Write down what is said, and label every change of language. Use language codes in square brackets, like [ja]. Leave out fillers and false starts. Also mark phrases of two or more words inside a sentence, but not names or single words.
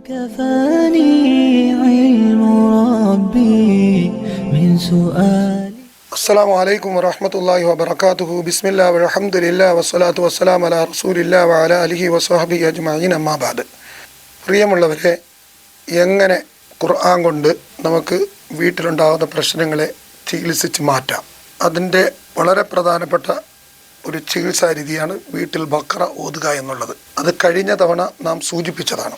[ar] كفاني علم ربي من سؤال. السلام عليكم ورحمة الله وبركاته. بسم الله والحمد لله والصلاة والسلام على رسول الله وعلى آله وصحبه أجمعين. أما بعد. [ml] പ്രിയമുള്ളവരെ, എങ്ങനെ ഖുർആൻ കൊണ്ട് നമുക്ക് വീട്ടിലുണ്ടാകുന്ന പ്രശ്നങ്ങളെ ചികിത്സിച്ച് മാറ്റാം? അതിൻ്റെ വളരെ പ്രധാനപ്പെട്ട ഒരു ചികിത്സാ രീതിയാണ് വീട്ടിൽ ബഖറ ഓതുക എന്നുള്ളത്. അത് കഴിഞ്ഞ തവണ നാം സൂചിപ്പിച്ചതാണ്.